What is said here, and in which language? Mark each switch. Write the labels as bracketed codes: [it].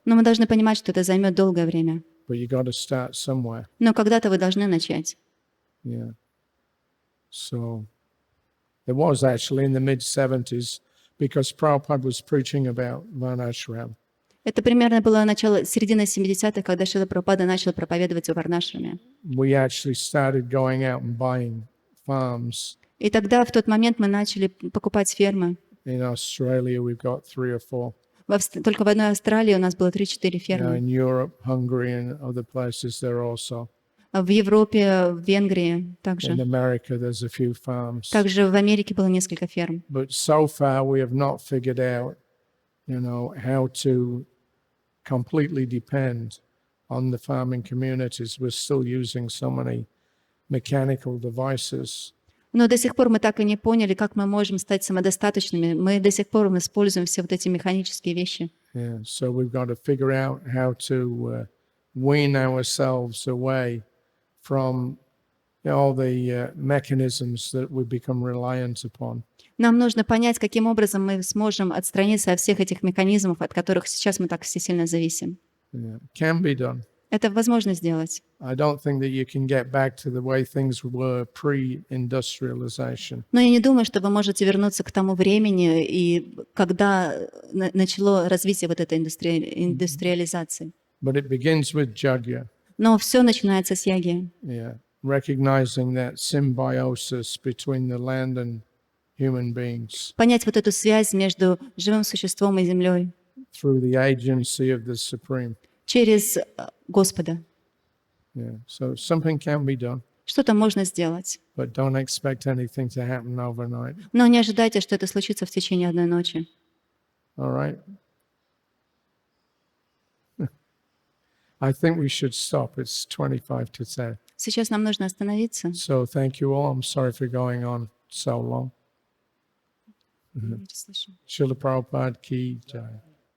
[ru] Но мы должны понимать, что это займет долгое время. [en] but you got to start somewhere. [ru] Но когда-то вы должны начать. [en] Yeah. So it was actually in the mid-70s because Prabhupada was preaching about Varnashram. [ru] Это примерно было середина 70-х, когда Шрила Прабхупада начал проповедовать о Варнашраме. [en] We actually started going out and buying farms. [ru] И тогда, в тот момент, мы начали покупать фермы. [en] In Australia, we've got 3 or 4. [ru] Только в одной Австралии у нас было 3-4 [en] In [ru] фермы. [en] Europe, Hungary, and other places there also. [ru] В Европе, в Венгрии также. [en] In America, there's a few farms. [ru] Также в Америке было несколько ферм. [en] But so far, we have not figured out, how to completely depend on the farming communities. We're still using so many mechanical devices. [ru] Но до сих пор мы так и не поняли, как мы можем стать самодостаточными. Мы до сих пор используем все вот эти механические вещи. [en] Yeah, so we've got to figure out how to wean ourselves away from all the mechanisms that we become reliant upon. [ru] Нам нужно понять, каким образом мы сможем отстраниться от всех этих механизмов, от которых сейчас мы так все сильно зависим. [en] Yeah, can be done. [ru] Это возможно сделать. [en] I don't think that you can get back to the way things were pre-industrialization. [ru] Но я не думаю, что вы можете вернуться к тому времени, и когда начало развитие вот этой индустриализации. [en] But it begins with jagya. [ru] Но все начинается с яги. [en] Yeah, recognizing that symbiosis between the land and human beings [ru] Понять вот эту связь между живым существом и землей [en] through the agency of the Supreme. [ru] через Господа. [en] Yeah, so something can be done, [ru] Что-то можно сделать. [en] but don't expect anything to happen overnight. [ru] Но не ожидайте, что это случится в течение одной ночи. [en] All right? I think we should stop. It's 25 to 10. [ru] Сейчас нам нужно остановиться. [en] So thank you all. I'm sorry for going on so long. Srila Prabhupada ki jai.